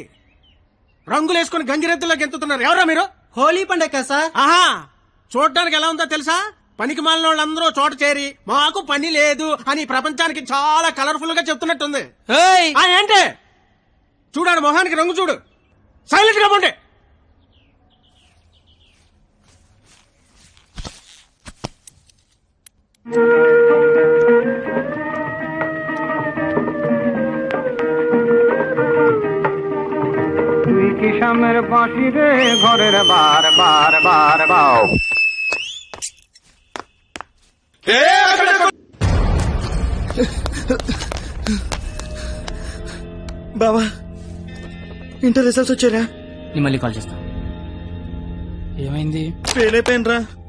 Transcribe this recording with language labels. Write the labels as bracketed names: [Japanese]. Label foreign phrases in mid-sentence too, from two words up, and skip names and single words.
[Telugu] రంగులేసుకుని గంగిరెద్దులో గెంతుతున్నారు. ఎవరా మీరు? హోలీ పండగ సార్. ఆహా, చూడడానికి ఎలా ఉందో తెలుసా? పనికి మాలిన వాళ్ళందరూ చోట చేరి మాకు పని లేదు అని ప్రపంచానికి చాలా కలర్ఫుల్ గా చెప్తున్నట్టుంది. ఏంటి చూడాడు మొహానికి రంగు చూడు. సైలెంట్ గా పోండి. [Bangla] কিসামের বাঁশি রে ঘরের বার বার বার বাও। [Telugu] బావా [English] inter results [Telugu] వచ్చారా? నేను మళ్ళీ కాల్ చేస్తా. ఏమైంది? ఫెయిల్ అయిపోయినరా.